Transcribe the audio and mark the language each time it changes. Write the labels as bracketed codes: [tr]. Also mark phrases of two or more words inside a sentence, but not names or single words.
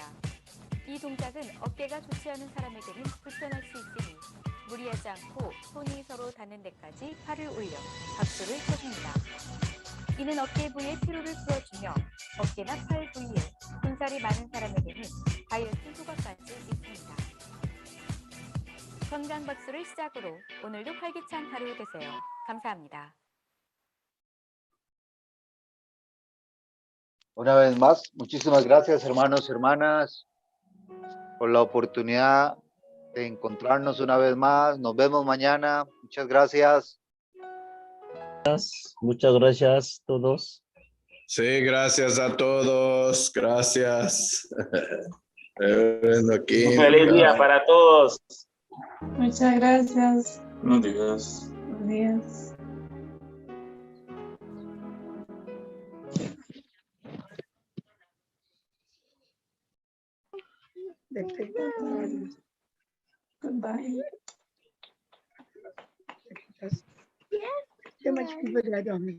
[ko] 이 동작은 어깨가 좋지 않은 사람에게는 불편할 수 있으니 무리하지 않고 손이 서로 닿는 데까지 팔을 올려 박수를 쳐줍니다. 이는 어깨 부위의 피로를 풀어주며 어깨나 팔 부위에 군살이 많은 사람에게는 다이어트 효과까지 있습니다. 건강 박수를 시작으로 오늘도 활기찬 하루 되세요. 감사합니다. [es] Una vez más, muchísimas gracias, hermanos y hermanas, por la oportunidad de encontrarnos una vez más. Nos vemos mañana. Muchas gracias. Muchas gracias a todos. Sí, gracias a todos. Gracias. Aquí. Feliz día para todos. Muchas gracias. Buenos días. Buenos días. [en] Goodbye. Too much people that on me.